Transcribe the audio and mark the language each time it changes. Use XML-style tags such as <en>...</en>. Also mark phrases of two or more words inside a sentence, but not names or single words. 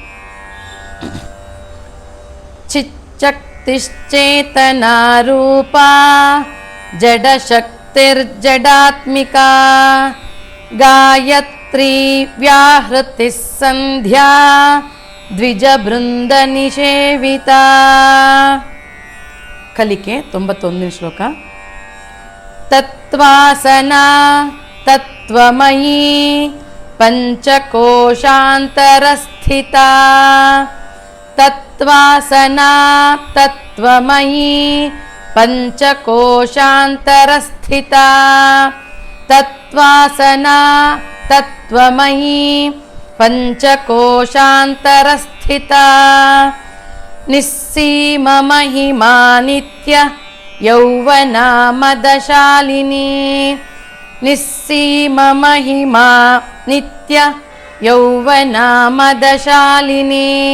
<sa>ಚಿಚ್ಚಕ್ತಿಶ್ಚೇತನಾರೂಪ ಜಡಶಕ್ತಿರ್ಜಡಾತ್ಮಿಕಾ ಗಾಯತ್ರಿ ವ್ಯಾಹೃತಿ ಸಂಧ್ಯಾ ದ್ವಿಜಬೃಂದ ನಿಷೇವಿತಾ.</sa> <kn>ಕಲಿಕೆ 91ನೇ ಶ್ಲೋಕ.</kn> <sa>ತತ್ವಾಸನಾ ತತ್ವಮಯೀ ಪಂಚಕೋಶಾಂತರಸ್ಥಿತಾ ತತ್ವಾಸನಾ ತತ್ವಮಯೀ ಪಂಚಕೋಶಾಂತರಸ್ಥಿತಾ ತತ್ವಾಸನಾ ತತ್ವಮಯೀ ಪಂಚಕೋಶಾಂತರಸ್ಥಿತಾ ನಿಸ್ಸೀಮ ಮಹಿಮಾ ನಿತ್ಯ ಯೌವನಾ ಮದಶಾಲಿನಿ ನಿಸ್ಸೀಮ ಮಹಿಮಾ ನಿತ್ಯ ಯೌವನಾ ಮದಶಾಲಿನಿ</sa>